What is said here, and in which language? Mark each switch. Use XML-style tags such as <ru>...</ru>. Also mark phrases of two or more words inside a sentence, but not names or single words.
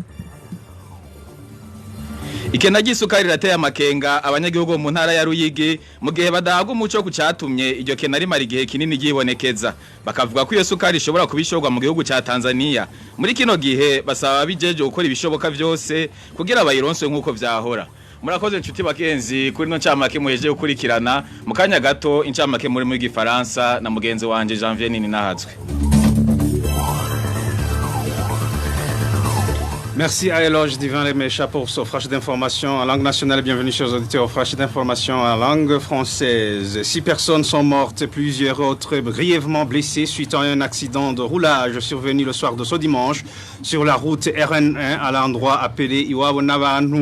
<rn>Ikena gisukari rateye amakenga abanyagihugu mu ntara ya Ruyigi mu gihe badahabwa umuco ku catumye iryo kena rimara igihe kinini gibonekeza bakavuga ko iyo sukari ishobora kubishorwa mu gihugu ca Tanzania. Muri kino gihe basaba bijeje gukora ibishoboka vyose kugira bayironswe nkuko vyahora. Murakoze nshuti bakenzi kuri no ncamake muheje gukurikirana mu kanya gato incamake muri mu gifaransa na mugenzi wanje Janvier Nini Nahatswe.</rn> <fr>Merci à Eloge Divin Mesha pour ce flash d'information en langue nationale. Bienvenue chers auditeurs au flash d'information en langue française. 6 personnes sont mortes, plusieurs autres grièvement blessées suite à un accident de roulage survenu le soir de ce dimanche sur la route RN1 à l'endroit appelé Iwabonabanu.</fr>